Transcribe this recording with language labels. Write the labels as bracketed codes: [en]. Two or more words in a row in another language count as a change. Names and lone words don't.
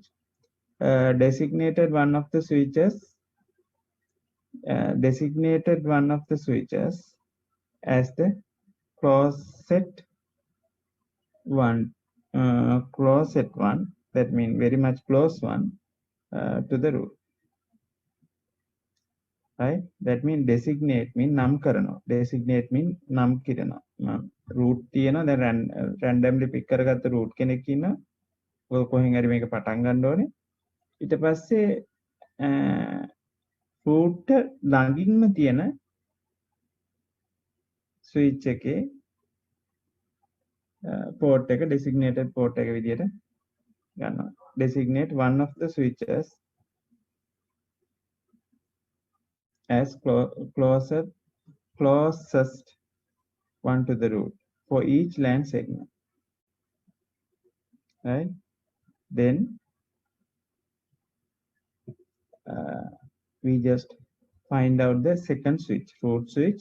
[en] Designated one of the switches as the closet one, that means very much close one to the root. Right? That means designate mean [si] නම් කරනවා. [en] Designate mean [si] නම් කිරනවා. root තියෙනවා. දැන් [en] randomly pick [si] කරගත්ත root කෙනෙක් ඉන්නවා. ඔය කොහෙන් හරි මේක පටන් ගන්න ඕනේ. ඊට පස්සේ root ළඟින්ම තියෙන switch එකේ port එක [en] designated port [si] එක විදියට ගන්නවා. [en] Designate one of the switches as closest one to the root for each LAN segment. Right? Then we just find out the second switch, root switch.